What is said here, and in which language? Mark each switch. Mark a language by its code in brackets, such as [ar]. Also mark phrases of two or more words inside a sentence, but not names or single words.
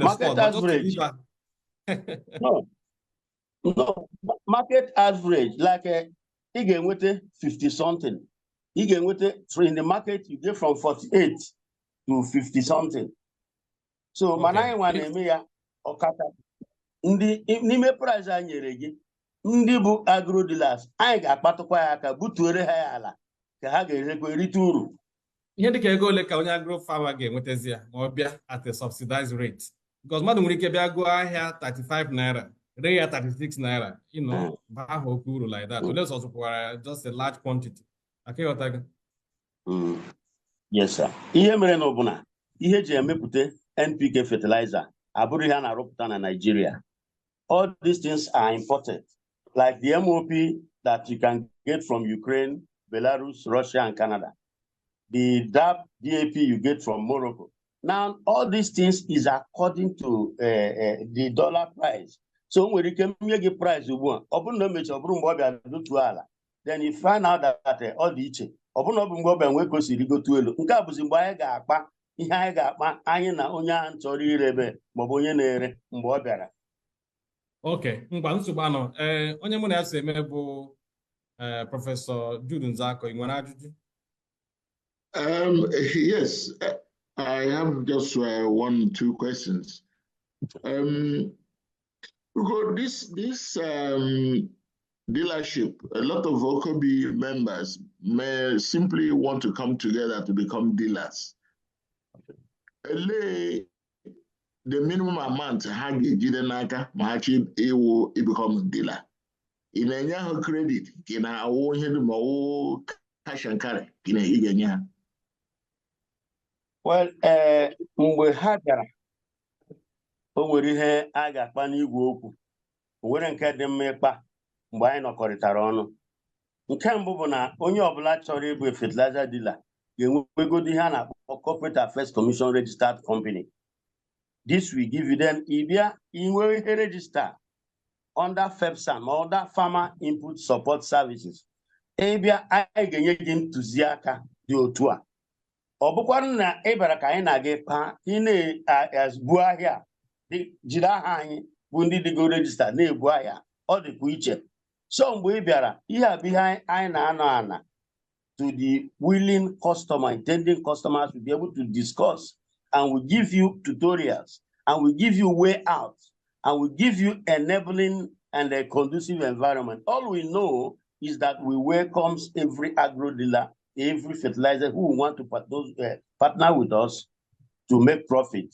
[en] market spot. Average. No, market average, like you get with 50 something. You get with in the market, you get from 48 to 50 something. So, manai wane ya okata. [ig] N'ime price a nyere gị, ndị bụ [en] agro dealers, [ig] anyị ga-akpatụkwa ya aka butuore ha ya ala ka ha ga-erekwa erite uru. Ihe dịka ego ole ka onye [en] agro farmer [ig] ga-enwetezi ya ma ọ bịa [en] at a subsidized rate? [ig] Because mmadụ nwere ike bịa gụọ ahịa 35 naira, rate ya 36 naira, [en] you know, [ig] bahụ okwu uru [en] like that. [ig] Unless ọ zụkwara [en] just a large quantity. [ig] Akịghọta gị? [en] Yes, sir. [ig] Ihe mere na ọbụna ihe ji emepụta [en] NPK fertilizer [ig] abụrụ ihe a na-arụpụta na Nigeria. [en] All these things are imported, like the MOP that you can get from Ukraine, Belarus, Russia, and Canada. The DAP you get from Morocco. Now, all these things is according to the dollar price. So when you can make a price, then you find out that all the iche. [ig] Okay, onye mụ na-eso eme bụ Professor Jude Nzako, ị nwere ajụjụ? [en] Yes, I have just 1-2 questions. Because this dealership, a lot of OKOBI members may simply want to come together to become dealers. The minimum amount [ig] ha ga-ejide n'aka ma ha chi iwu [en] become a dealer. [ig] Ị na-enye ha credit, ị na-awụ ihe dum ọwụ [en] cash and carry, [ig] ị ga-enye ha. Well, mgbe ha bịara, o nwere ihe a ga-akpa n'igwe okwu. O nwere nke dị mma ịkpa mgbe anyị nọkọrịtara ọnụ. Nke mbụ bụ na onye ọbụla chọrọ ịbụ [en] fertilizer dealer [ig] ga-enwegodi ihe a na-akpọ Corporate Affairs Commission Registered Company. [en] This will give you then [ig] IBIA inwe [en] register under FEPSAM or under Farmer Input Support Services. [ig] IBIA anyị ga-enye gị ntụziaka dị otu a. Ọ bụkwa na ịbara ka anyị na-aga pa ị na-ebu ahịa jiri aha anyị bụ ndị dịgo register na-ebu ahịa, ọ dịkwa iche. [en] So [ig] mgbe ị bịara, ihe a bụ ihe anyị na-anọ ana [en] to the willing customer, intending customers to be able to discuss, and we give you tutorials, and we give you way out, and we give you enabling and a conducive environment. All we know is that we welcome every agro dealer, every fertilizer who want to partner with us to make profit.